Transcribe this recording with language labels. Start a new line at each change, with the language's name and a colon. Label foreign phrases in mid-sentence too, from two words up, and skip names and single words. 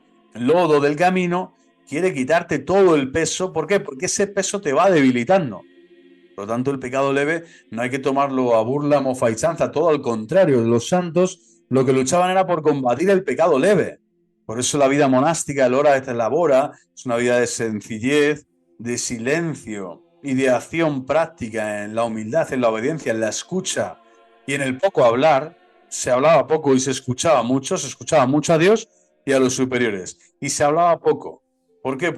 Spanish: Lodo del camino, quiere quitarte todo el peso. ¿Por qué? Porque ese peso te va debilitando. Por lo tanto, el pecado leve no hay que tomarlo a burla, mofa y chanza, todo al contrario. Los santos lo que luchaban era por combatir el pecado leve. Por eso la vida monástica, el
Latin: ora et labora,
Spanish: es una vida de sencillez, de silencio y de acción práctica en la humildad, en la obediencia, en la escucha y en el poco hablar. Se hablaba poco y se escuchaba mucho a Dios y a los superiores. Y se hablaba poco. ¿Por qué?